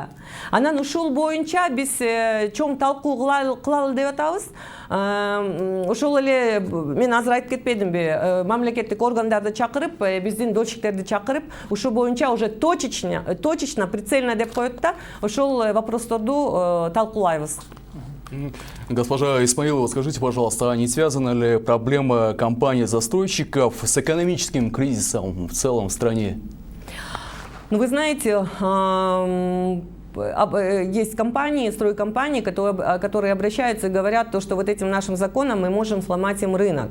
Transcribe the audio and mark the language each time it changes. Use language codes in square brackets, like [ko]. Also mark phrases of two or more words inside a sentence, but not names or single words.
[ky] Анан ушул боюнча биз чоң талкуу кылалы деп атабыз. Ошол эле мен азыр айтып кетпедимби, мамлекеттик органдарды чакырып, биздин дольщиктерди чакырып, ушул боюнча [ru] уже точечно, прицельно [ky] деп коет да, ошол вопросторду талкуулайбыз. [ru] Госпожа Исмаилова, скажите, пожалуйста, а не связана ли проблема компаний-застройщиков с экономическим кризисом в целом в стране? Ну, вы знаете, есть компании, стройкомпании, которые обращаются и говорят, то, что вот этим нашим законом мы можем сломать им рынок.